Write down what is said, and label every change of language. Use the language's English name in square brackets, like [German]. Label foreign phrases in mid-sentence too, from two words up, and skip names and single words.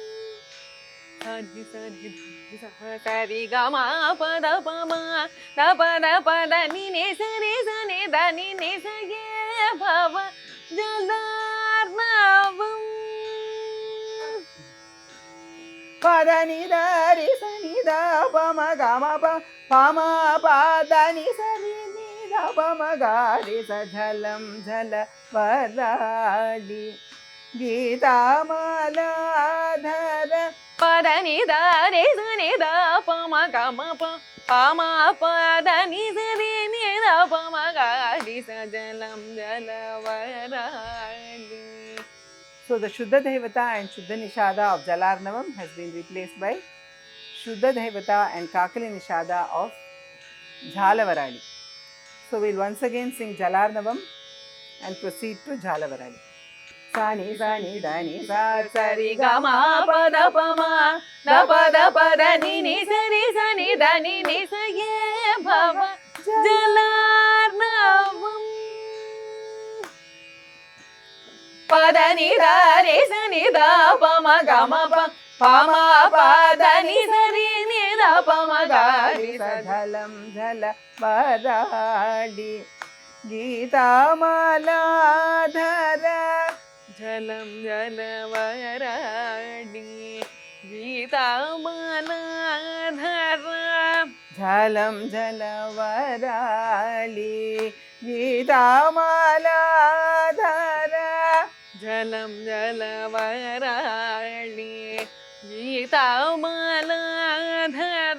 [Sanskrit] Sa ri ga ma pa da ni sa ni da ni sa ye bhava jalarnavam. Pa da ni da ri sa ni da pa ma ga ma pa da ni sa ri ni da pa ma ga ri sa jhalam jhala varali Gita Maladhara. Pa da ni da re sa ni da pa ma ga ma pa da ni sa re ni da pa ma ga ri sa jalam jalavarali. [English] So the Shuddha Devata and Shuddha Nishada of Jalarnavam has been replaced by Shuddha Devata and Kakali Nishada of Jhalavarali. So we'll once again sing Jalarnavam and proceed to Jhalavarali. [Sanskrit] Sa ni da ni sa Sari ga ma pa da ni sa ni da ni sa ye bhava jalarnavam. Pa da ni da re sa ni da pa ma ga ma pa da ni sa re ni da pa ma ga ri sa jhalam jhala varali Gita Maladhara जलम् जलवराडि गीतामलाधर जलम् जलवराळि गीतामलाधर जलम् जलवराळि गीतामलाधर